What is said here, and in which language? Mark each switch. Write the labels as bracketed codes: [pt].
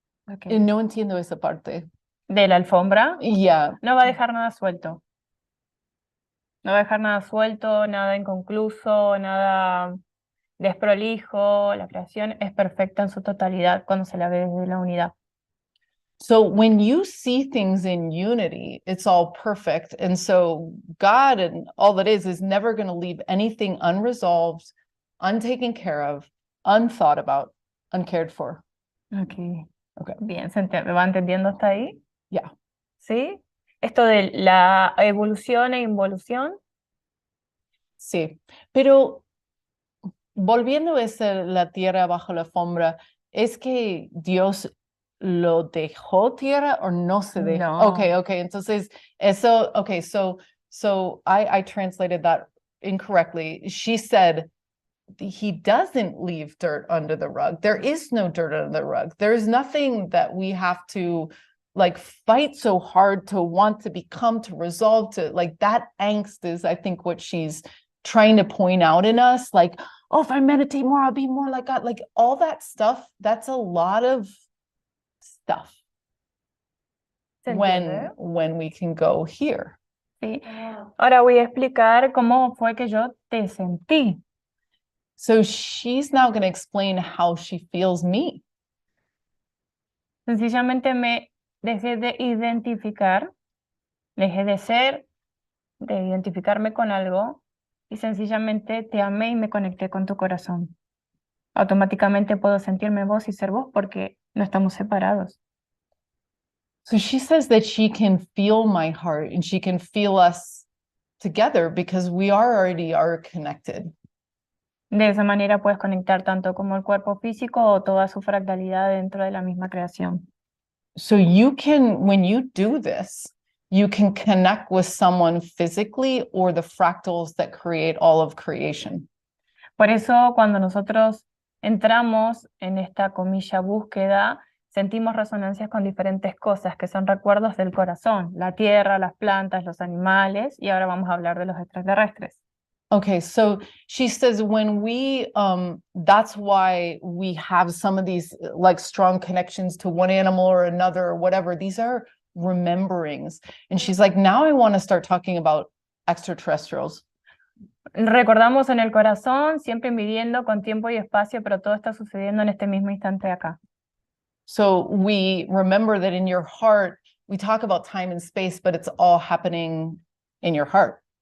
[en] Okay. [es] No entiendo esa parte. De la alfombra. [en] Yeah. [es] No va a dejar nada suelto. No va a dejar nada suelto, nada inconcluso, nada desprolijo. La creación es perfecta en su totalidad cuando se la ve desde la unidad. [en] So when you see things in unity, it's all perfect. And so God and all that is never going to leave anything unresolved, untaken care of, unthought about, uncared for. Okay. Okay. [es] Bien, ¿me va entendiendo hasta ahí? [en] Yeah. [es] ¿Sí? Esto de la evolución e involución. Sí, pero volviendo a la tierra bajo la alfombra, ¿es que Dios lo dejó tierra o no se dejó? No. [en] Okay, [es] entonces eso, [en] okay, so I translated that incorrectly. She said he doesn't leave dirt under the rug. There is no dirt under the rug. There's nothing that we have to like fight so hard to want to become, to resolve, to like that angst is, I think, what she's trying to point out in us, like, oh, if I meditate more, I'll be more like God. Like all that stuff, that's a lot of stuff [es] ¿Se entiende? [en] when we can go here. [es] Sí. [en] Wow. [es] Ahora voy a explicar cómo fue que yo te sentí. [en] So she's now going to explain how she feels me. [es] Sencillamente me dejé de identificar, dejé de ser, de identificarme con algo y sencillamente te amé y me conecté con tu corazón. Automáticamente puedo sentirme vos y ser vos porque no estamos separados. [en] So she says that she can feel my heart and she can feel us together because we already are connected. [es] De esa manera puedes conectar tanto como el cuerpo físico o toda su fractalidad dentro de la misma creación. [en] So you can, when you do this, you can connect with someone physically or the fractals that create all of creation. [es] Por eso cuando nosotros entramos en esta comilla búsqueda, sentimos resonancias con diferentes cosas que son recuerdos del corazón, la tierra, las plantas, los animales, y ahora vamos a hablar de los extraterrestres. [en] Okay, so she says when we, that's why we have some of these like strong connections to one animal or another or whatever. These are rememberings. And she's like, now I want to start talking about extraterrestrials. [es] Recordamos en el corazón, siempre midiendo con tiempo y espacio, pero todo está sucediendo en este mismo instante de acá. [en] So we remember that in your heart, we talk about time and space, but it's all happening in your heart.